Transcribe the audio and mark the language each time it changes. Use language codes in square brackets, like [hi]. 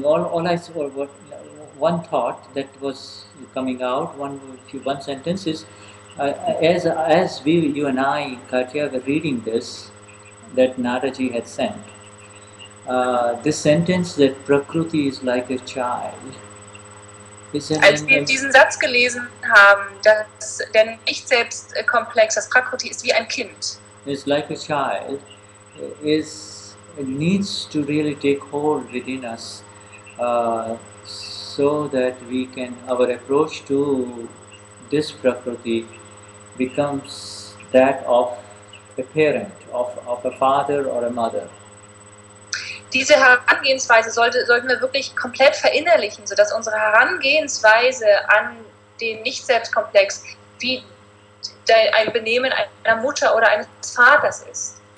[en] One thought that was coming out, one sentence is, as you and I, Katya, were reading this, that Nadaji had sent, this sentence that Prakruti is like a child. [de] Als wir diesen Satz gelesen haben, dass der Nicht-Selbst-Komplex, das Prakruti, ist wie ein Kind. [en] It's like a child. It needs to really take hold within us, so that our approach to this Prakruti becomes that of a parent, of a father or a mother. [de] Diese Herangehensweise sollten wir wirklich komplett verinnerlichen, sodass unsere Herangehensweise an den Nicht-Selbstkomplex wie ein Benehmen einer Mutter oder eines Vaters ist.